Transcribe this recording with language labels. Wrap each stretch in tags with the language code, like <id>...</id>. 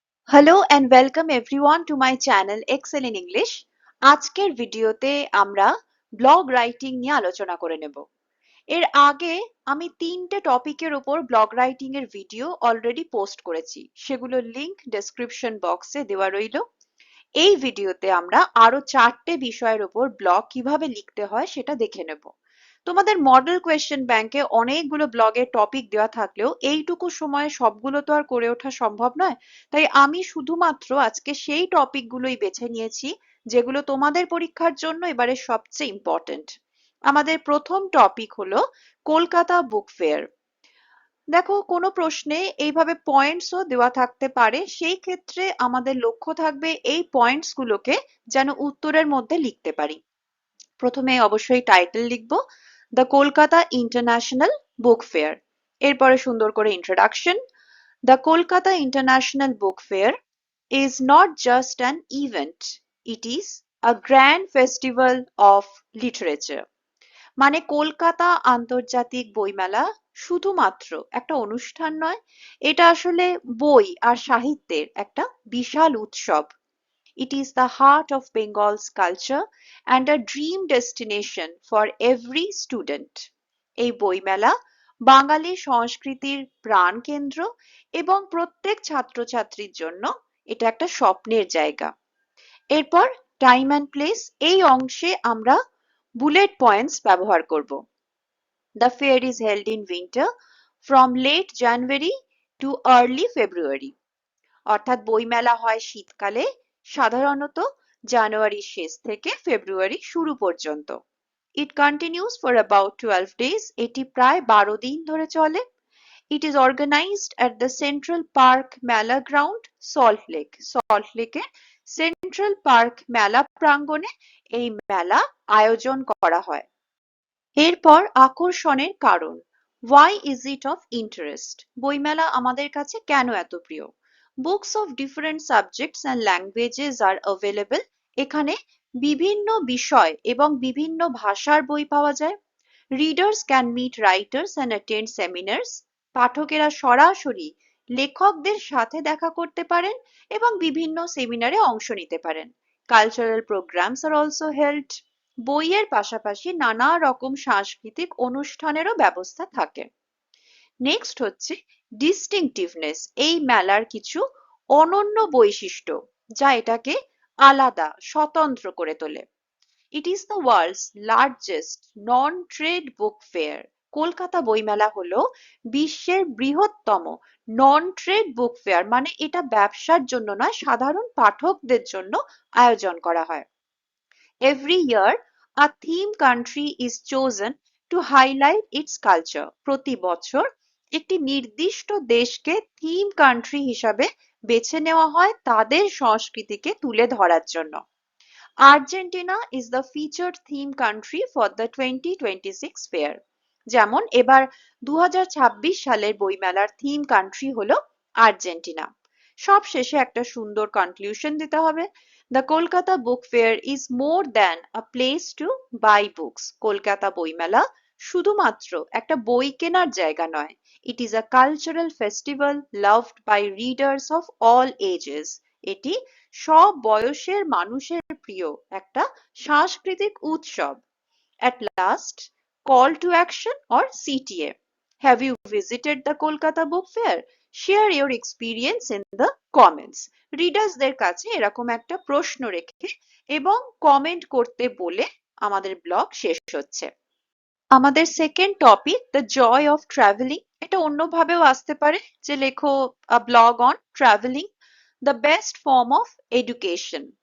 <en>Hello and welcome everyone to my channel Excel in English.</en> <bn>আজকের ভিডিওতে আমরা blog writing নিয়ে আলোচনা করে নেব। এর আগে আমি তিনটে টপিকের উপর ব্লগ রাইটিং এর ভিডিও অলরেডি পোস্ট করেছি, সেগুলোর লিংক ডেসক্রিপশন বক্সে দেওয়া রইল। এই ভিডিওতে আমরা আরো চারটে বিষয়ের উপর ব্লগ কিভাবে লিখতে হয় সেটা দেখে নেব। তোমাদের মডেল কোয়েশ্চেন ব্যাংকে অনেকগুলো ব্লগের টপিক দেওয়া থাকলেও এইটুকু সময়ে সবগুলো তো আর করে ওঠা সম্ভব নয়, তাই আমি শুধুমাত্র আজকে সেই টপিকগুলোই বেছে নিয়েছি যেগুলো তোমাদের পরীক্ষার জন্য এবারে সবচেয়ে ইম্পর্টেন্ট। আমাদের প্রথম টপিক হলো কলকাতা বুক ফেয়ার। দেখো, কোনো প্রশ্নে এইভাবে পয়েন্টসও দেওয়া থাকতে পারে, সেই ক্ষেত্রে আমাদের লক্ষ্য থাকবে এই পয়েন্টস গুলোকে যেন উত্তরের মধ্যে লিখতে পারি। প্রথমে অবশ্যই টাইটেল লিখবো, the Kolkata international book fair. এরপরে সুন্দর করে introduction.</bn> <en>The Kolkata international book fair is not just an event, it is a grand festival of literature.</en> <bn>মানে কলকাতা আন্তর্জাতিক বইমেলা শুধুমাত্র একটা অনুষ্ঠান নয়, এটা আসলে বই আর সাহিত্যের একটা বিশাল উৎসব।</bn> <en>It is the heart of Bengal's culture and a dream destination for every student.</en> <bn>এই বইমেলা বাঙালি সংস্কৃতির প্রাণকেন্দ্র এবং প্রত্যেক ছাত্রছাত্রীর জন্য এটা একটা স্বপ্নের জায়গা। এরপর টাইম অ্যান্ড প্লেস, এই অংশে আমরা বুলেট পয়েন্টস ব্যবহার করব।</bn> <en>The fair is held in winter from late January to early February.</en> <bn>অর্থাৎ বইমেলা হয় শীতকালে, সাধারণত জানুয়ারির শেষ থেকে ফেব্রুয়ারি শুরু পর্যন্ত।</bn> <en>It continues for about 12 days.</en> <bn>এটি প্রায় 12 দিন ধরে চলে।</bn> <en>It is organized at the Central Park Mela Ground, Salt Lake.</en> <bn>Salt Lake central park মেলা প্রাঙ্গণে এই মেলা আয়োজন করা হয়। এরপর আকর্ষণের কারণ।</bn> <en>Why is it of interest?</en> <bn>বইমেলা আমাদের কাছে কেন এত প্রিয়?</bn> <en>Books of different subjects and languages are available.</en> <bn>এখানে বিভিন্ন বিষয় এবং বিভিন্ন ভাষার বই পাওয়া যায়।</bn> <en>Readers can meet writers and attend seminars.</en> <bn>পাঠকেরা সরাসরি লেখকদের সাথে দেখা করতে পারেন এবং বিভিন্ন সেমিনারে অংশ নিতে পারেন।</bn> <en>Cultural programs are also held.</en> <bn>বইয়ের পাশাপাশি নানা রকম সাংস্কৃতিক অনুষ্ঠানেরও ব্যবস্থা থাকে। নেক্সট হচ্ছে ডিস্টিংটিভনেস, এই মেলার কিছু অনন্য বৈশিষ্ট্য যা এটাকে আলাদা, স্বতন্ত্র করে তোলে।</bn> <en>It is the world's largest non-trade book fair.</en> <bn>Kolkata বইমেলা হলো বিশ্বের বৃহত্তম নন ট্রেড বুক ফেয়ার, মানে এটা ব্যবসার জন্য নয়, সাধারণ পাঠকদের জন্য আয়োজন করা হয়।</bn> <en>Every year, a theme country is chosen to highlight its culture.</en> <bn>প্রতি বছর একটি নির্দিষ্ট দেশকে থিম কান্ট্রি হিসাবে বেছে নেওয়া হয় তাদের সংস্কৃতিকে তুলে ধরার জন্য।</bn> <en>Argentina is the featured theme country for the 2026 fair.</en> <bn>যেমন এবার 2026 সালের বইমেলার থিম কান্ট্রি হলো আর্জেন্টিনা। সব শেষে একটা সুন্দর কনক্লুশন দিতে হবে।</bn> <en>The Kolkata Book Fair is more than a place to buy books.</en> <bn>Kolkata বইমেলা শুধুমাত্র একটা বই কেনার জায়গা নয়।</bn> <en>It is a cultural festival loved by readers of all ages.</en> <bn>এটি সব বয়সের মানুষের প্রিয় একটা সাংস্কৃতিক উৎসব।</bn> <en>At last, call to action or CTA. Have you visited the Kolkata Book Fair? Share your experience in the comments.</en> <bn>রিডার্সদের কাছে এরকম একটা প্রশ্ন রেখে এবং কমেন্ট করতে বলে আমাদের ব্লগ শেষ হচ্ছে। আমাদের second topic, the joy of travelling. এটা অন্যভাবেও আসতে পারে, যে লেখো blog on travelling, the best form of education.</bn>